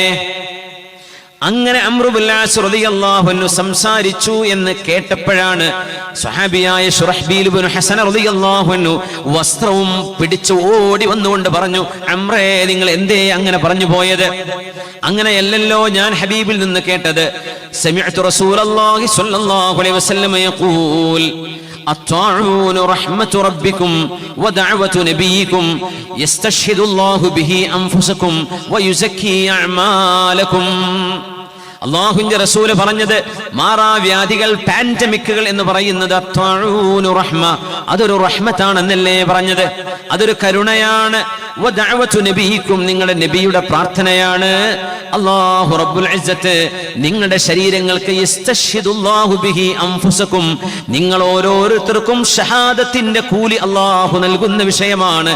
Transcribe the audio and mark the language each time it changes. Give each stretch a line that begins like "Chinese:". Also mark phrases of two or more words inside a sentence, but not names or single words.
Malayalam: അങ്ങനെ അംർ ഇബ്നു ആസ്
Arabic: رضي الله عنه
Malayalam: സംസാരിച്ചു എന്ന് കേട്ടപ്പോഴാണ് സ്വഹാബിയായ ശുറഹ്ബീൽ ഇബ്നു ഹസൻ
Arabic: رضي الله عنه
Malayalam: വസ്ത്രവും പിടിച്ചു ഓടി വന്നുകൊണ്ട് പറഞ്ഞു: അംറേ, നിങ്ങൾ എന്തേ അങ്ങനെ പറഞ്ഞു പോയത്? അങ്ങനെയല്ലല്ലോ ഞാൻ ഹബീബിൽ നിന്ന് കേട്ടത്.
Arabic: سمعت رسول الله صلى الله عليه وسلم يقول الطاعون رحمة ربكم ودعوة نبيكم يستشهد الله به أنفسكم ويزكي أعمالكم.
Malayalam: അള്ളാഹുവിന്റെ റസൂല് പറഞ്ഞത്, മാറാവ്യാധികൾ, പാൻഡമിക്കുകൾ എന്ന് പറയുന്നത് റഹ്മ, അതൊരു റഹ്മത്താണെന്നല്ലേ പറഞ്ഞത്? അതൊരു കരുണയാണ്.
Arabic: ودعوة نبيكم,
Malayalam: നിങ്ങളുടെ നബിയുടെ പ്രാർത്ഥനയാണ്.
Arabic: الله رب العزة
Malayalam: നിങ്ങളുടെ ശരീരങ്ങൾക്ക്
Arabic: يستشهد الله به أنفسكم,
Malayalam: നിങ്ങൾ ഓരോരുത്തർക്കും ഷഹാദത്തിന്റെ കൂലി അല്ലാഹു നൽകുന്ന വിഷയമാണ്.